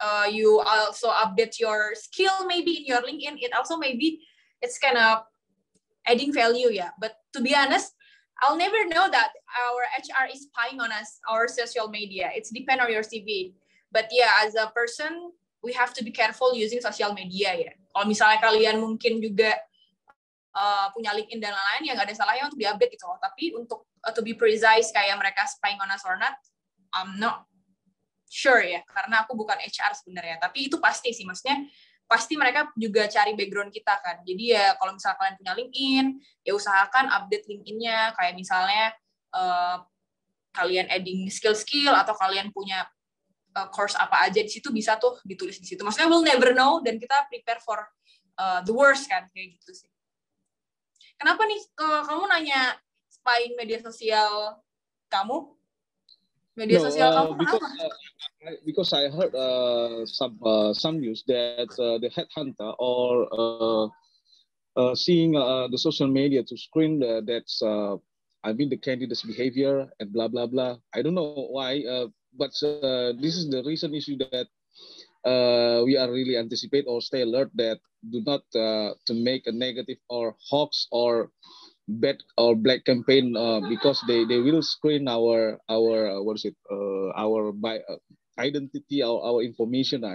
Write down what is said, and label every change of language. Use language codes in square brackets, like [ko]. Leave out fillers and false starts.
[en] You also update your skill maybe in your LinkedIn. It also maybe it's kind of adding value, yeah. But to be honest, I'll never know that our HR is spying on us, our social media. It's depend on your CV. But yeah, as a person, we have to be careful using social media ya. [id] Kalau misalnya kalian mungkin juga punya LinkedIn dan lain-lain, ya nggak ada salahnya untuk diupdate gitu loh. Tapi untuk [en] to be precise [id] kayak mereka [en] spying on us or not, I'm not sure [id] ya, karena aku bukan HR sebenarnya. Tapi itu pasti sih, maksudnya pasti mereka juga cari background kita kan. Jadi ya kalau misalnya kalian punya LinkedIn, ya usahakan update LinkedIn-nya, kayak misalnya kalian adding skill-skill atau kalian punya course apa aja di situ bisa tuh ditulis di situ. Maksudnya [en] we'll never know [id] dan kita [en] prepare for the worst [id] kan, kayak gitu sih. Kenapa nih kamu nanya spying media sosial kamu? Media sosial kamu kenapa? [en] Because I heard some news that the headhunter or seeing the social media to screen that's the candidate's behavior and blah blah blah. I don't know why, but this is the reason issue that we are really anticipate or stay alert that do not to make a negative or hoax or bad or black campaign because they will screen our what is it our identity, our information.